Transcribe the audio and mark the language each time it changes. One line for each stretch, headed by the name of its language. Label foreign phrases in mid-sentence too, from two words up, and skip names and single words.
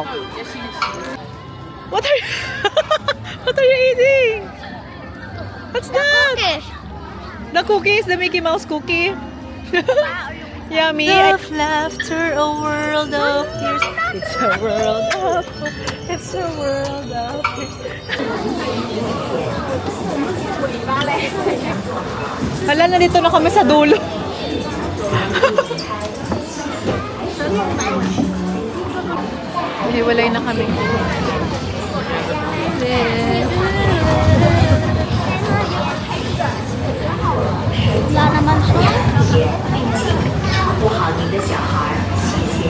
English: What are you, what are you eating? What's that? Okay. The cookies, the Mickey Mouse cookie. Yummy. Love, laughter, a world of tears. It's a world of it's a world of tears.
Filipino: Hala, nandito na kami sa dulo. Hiwalay na kami. Wala naman siya.
Chinese: 護下面的小孩，謝謝。